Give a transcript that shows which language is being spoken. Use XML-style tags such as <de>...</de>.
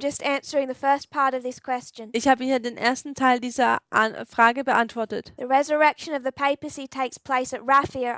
<en>just answering the first part of this question.</en> <de>Ich habe hier den ersten Teil dieser Frage beantwortet.</de> <en>The resurrection of the papacy takes place at Raphia.</en>